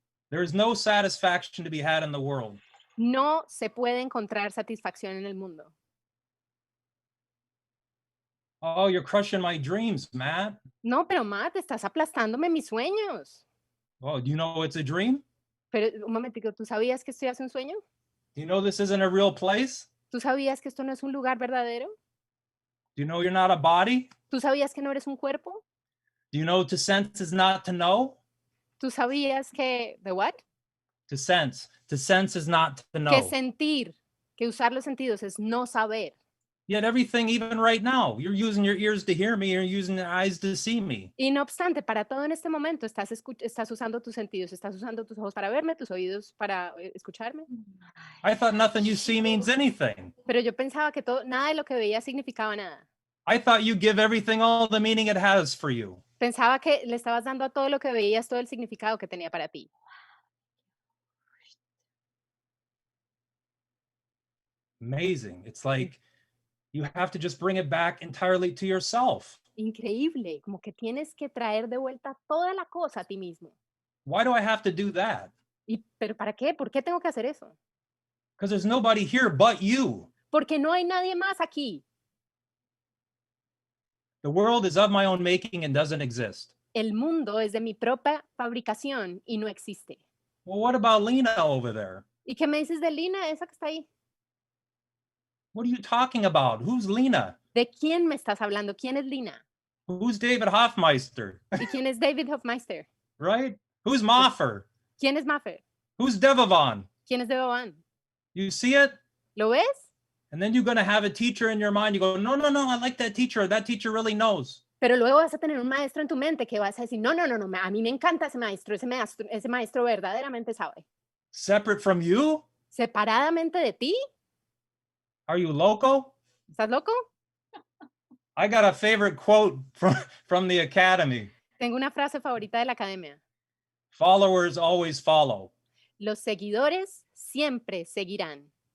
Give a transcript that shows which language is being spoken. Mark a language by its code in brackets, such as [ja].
[en] There is no satisfaction to be had in the world. [es] No se puede encontrar satisfacción en el mundo. [en] Oh, you're crushing my dreams, Matt. [es] No, pero Matt, estás aplastándome mis sueños. [en] Oh, do you know it's a dream? [es] Pero un momentico, ¿tú sabías que esto es un sueño? [en] Do you know this isn't a real place? [es] ¿Tú sabías que esto no es un lugar verdadero? [en] Do you know you're not a body? [es] ¿Tú sabías que no eres un cuerpo? [en] Do you know to sense is not to know? [es] ¿Tú sabías que, ¿de what? [en] To sense. To sense is not to know. [es] Que sentir, que usar los sentidos es no saber. [en] Yet everything, even right now, you're using your ears to hear me, you're using your eyes to see me. [es] Y no obstante, para todo en este momento estás usando tus sentidos, estás usando tus ojos para verme, tus oídos para escucharme. [en] I thought nothing you see means anything. [es] Pero yo pensaba que nada de lo que veía significaba nada. [en] I thought you give everything all the meaning it has for you. [es] Pensaba que le estabas dando a todo lo que veías todo el significado que tenía para ti. [en] Amazing. It's like you have to just bring it back entirely to yourself. [es] Increíble, como que tienes que traer de vuelta toda la cosa a ti mismo. [en] Why do I have to do that? [es] ¿Pero para qué? ¿Por qué tengo que hacer eso? [en] Because there's nobody here but you. [es] Porque no hay nadie más aquí. [en] The world is of my own making and doesn't exist. [es] El mundo es de mi propia fabricación y no existe. [en] Well, what about Lena over there? [es] ¿Y qué me dices de Lina, esa que está ahí? [en] What are you talking about? Who's Lena? [es] ¿De quién me estás hablando? ¿Quién es Lina? [en] Who's David Hoffmeister? [es] ¿Y quién es David Hofmeister? [en] Right? Who's Moffer? [es] ¿Quién es Maffer? [en] Who's Devavan? [es] ¿Quién es Devavan? [en] You see it? [es] ¿Lo ves? [en] And then you're going to have a teacher in your mind. You go, no, I like that teacher. That teacher really knows. [es] Pero luego vas a tener un maestro en tu mente que vas a decir, no, a mí me encanta ese maestro verdaderamente sabe. [en] Separate from you? [es] ¿Separadamente de ti? [en] Are you loco? [es] ¿Estás loco? [en] I got a favorite quote from the academy. [es] Tengo una frase favorita de la academia. [en] Followers always follow. [es] Los seguidores siempre seguirán.